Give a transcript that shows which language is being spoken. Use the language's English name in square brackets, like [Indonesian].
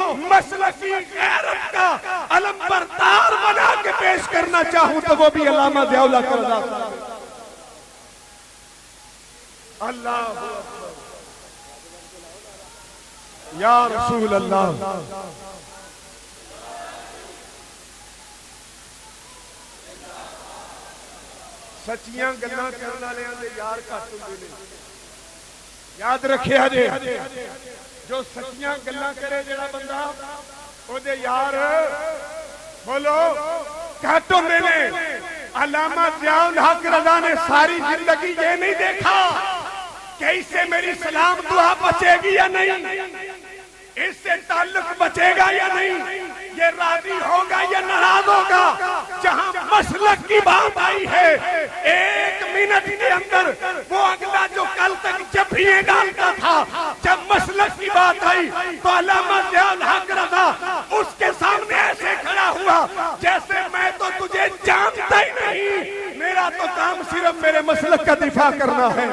[Urdu] مسلکی غیرت کا علم بردار بنا کے پیش کرنا چاہوں تو وہ بھی علامہ ضیاء الحق رضا اللہ یا رسول اللہ [Punjabi] سچیاں گلاں کرن والے دے یار گھٹ ہوندے نے یاد رکھے ہجے جو سچیاں گلاں کرے جڑا بندہ او دے یار بولو گھٹ ہوندے نے. [Urdu] علامہ ضیاء الحق رضا نے ساری زندگی یہ نہیں دیکھا کہ اس سے میری سلام دعا بچے گی یا نہیں, اس سے تعلق بچے گا یا نہیں, یہ راضی ہوگا یا ناراض ہوگا. جہاں مسلک کی بات آئی ہے 1 منٹ کے اندر وہ اگلا جو کل تک جبھیاں ڈالتا تھا, جب مسلک کی بات آئی تو علامہ ضیاء الحق رضا اس کے سامنے ایسے کھڑا ہوا جیسے میں تو تجھے جانتا ہی نہیں, میرا تو کام صرف میرے مسلک کا دفاع کرنا ہے.